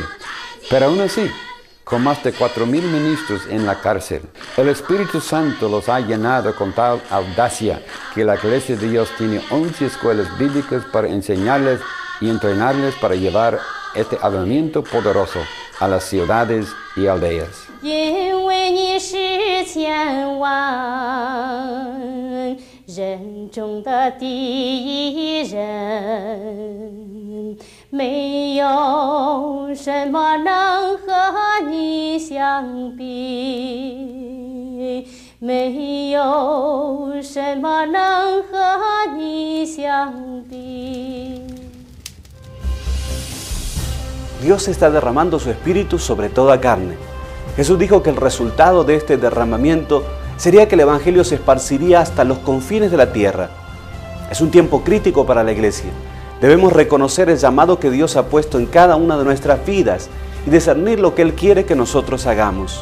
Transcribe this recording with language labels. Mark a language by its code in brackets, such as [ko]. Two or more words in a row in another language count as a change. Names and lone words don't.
[es] Pero aún así, con más de 4.000 ministros en la cárcel, el Espíritu Santo los ha llenado con tal audacia que la Iglesia de Dios tiene 11 escuelas bíblicas para enseñarles y entrenarles para llevar este avivamiento poderoso a las ciudades y aldeas. [zh] 因为你是千万人中的第一人，没有什么能和你相比，没有什么能和你相比。 [es] Dios está derramando su Espíritu sobre toda carne. Jesús dijo que el resultado de este derramamiento sería que el Evangelio se esparciría hasta los confines de la tierra. Es un tiempo crítico para la Iglesia. Debemos reconocer el llamado que Dios ha puesto en cada una de nuestras vidas y discernir lo que Él quiere que nosotros hagamos.